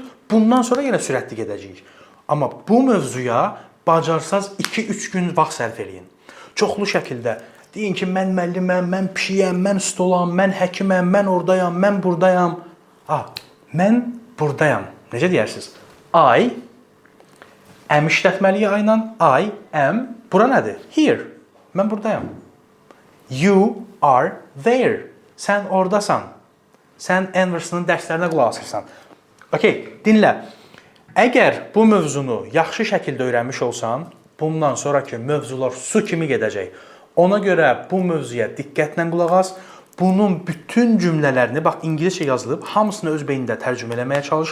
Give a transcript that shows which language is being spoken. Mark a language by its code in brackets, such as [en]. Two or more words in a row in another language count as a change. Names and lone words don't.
[az] Bundan sonra yenə sürətli gedəcəyik. Amma bu mövzuya bacarsaz 2-3 gün vaxt sərf eləyin. Çoxlu şəkildə Deyin ki, mən müəlliməm, mən pişiyəm, mən stolam, mən həkiməm, mən oradayam, mən buradayam. Mən buradayam. Necə deyərsiniz? [en] I am [az] işlətməliyə I ilə. [en] I am. [az] Bura nədir? Here. Mən buradayam. [en] You are there. [az] Sən oradasan. Sən Anderson'ın dərslərinə qulaq asırsan. Okey, dinlə. Əgər bu mövzunu yaxşı şəkildə öyrənmiş olsan, bundan sonraki mövzular su kimi gedəcək. Ona görə bu mövzuya diqqətlə qulaq as. Bunun bütün cümlələrini, bax, ingiliscə yazılıb, hamısını öz beynində tərcümə eləməyə çalış.